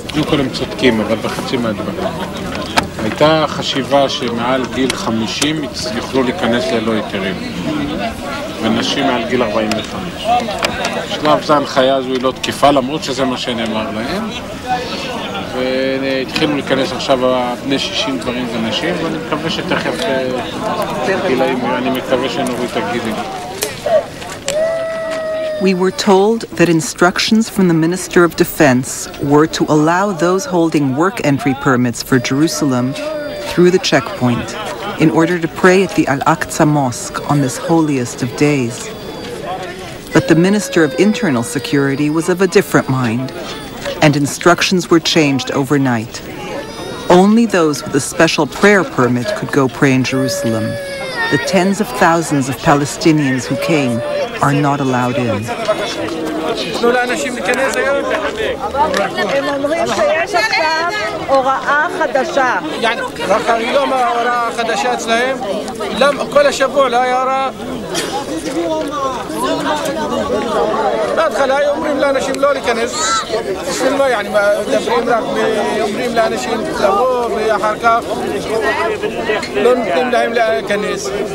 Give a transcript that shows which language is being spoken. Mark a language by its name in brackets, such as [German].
[Hebrew] קודם הם צודקים, אבל בחצי מהדברים. הייתה חשיבה שמעל גיל 50 יוכלו להיכנס ללא היתרים, ונשים מעל גיל 45. בשלב זה ההנחיה הזו היא לא תקיפה, למרות שזה מה שנאמר להם. והתחילו להיכנס עכשיו בני 60 גברים ונשים, ואני מקווה שתכף גילאים, אני מקווה שנוריד את הגילים. [English] We were told that instructions from the Minister of Defense were to allow those holding work entry permits for Jerusalem through the checkpoint in order to pray at the Al-Aqsa Mosque on this holiest of days. But the Minister of Internal Security was of a different mind, and instructions were changed overnight. Only those with a special prayer permit could go pray in Jerusalem. The tens of thousands of Palestinians who came are not allowed in. [Hebrew] תנו לאנשים להיכנס היום. הם אומרים שיש עכשיו הוראה חדשה. רק היום ההוראה החדשה אצלהם, כל השבוע לא היה הוראה. בהתחלה אומרים לאנשים לא להיכנס. בשביל מה, מדברים רק אומרים לאנשים לבוא ואחר כך לא נותנים להם להיכנס.